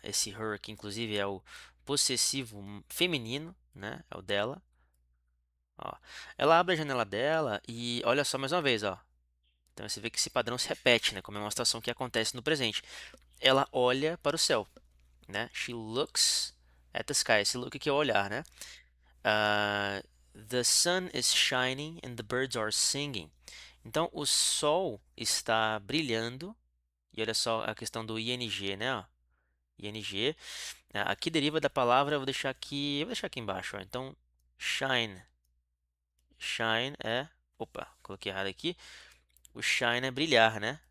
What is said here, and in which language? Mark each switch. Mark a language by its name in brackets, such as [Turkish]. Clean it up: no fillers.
[Portuguese] Esse her aqui, inclusive, é o possessivo feminino, né? É o dela. Ó. Ela abre a janela dela e olha só mais uma vez, ó. Então você vê que esse padrão se repete, né? Como é uma situação que acontece no presente. Ela olha para o céu, né? [English] She looks at the sky. [Portuguese] Esse look aqui é o olhar, né? [English] Uh, the sun is shining and the birds are singing. [Portuguese] Então, o sol está brilhando. E olha só a questão do ing, né? Ó, ing. Aqui deriva da palavra, eu vou deixar aqui embaixo. Ó. Então, shine. Shine é. Opa, coloquei errado aqui. O shine é brilhar, né?